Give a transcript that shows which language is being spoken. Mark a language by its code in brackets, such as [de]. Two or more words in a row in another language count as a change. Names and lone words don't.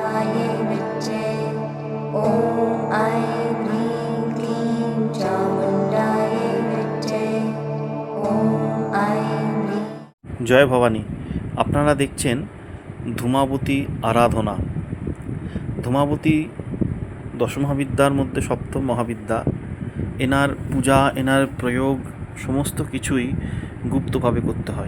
[sa] चामुण्डायै विच्चे ॐ ऐं ह्रीं क्लीं चामुण्डायै विच्चे ॐ ऐं ह्रीं। [bn] জয় ভবানী। আপনারা দেখছেন ধূমাবতী আরাধনা। ধূমাবতী দশমহাবিদ্যার মধ্যে সপ্তম মহাবিদ্যা। এনার পূজা, এনার প্রয়োগ সমস্ত কিছুই গুপ্তভাবে করতে হয়।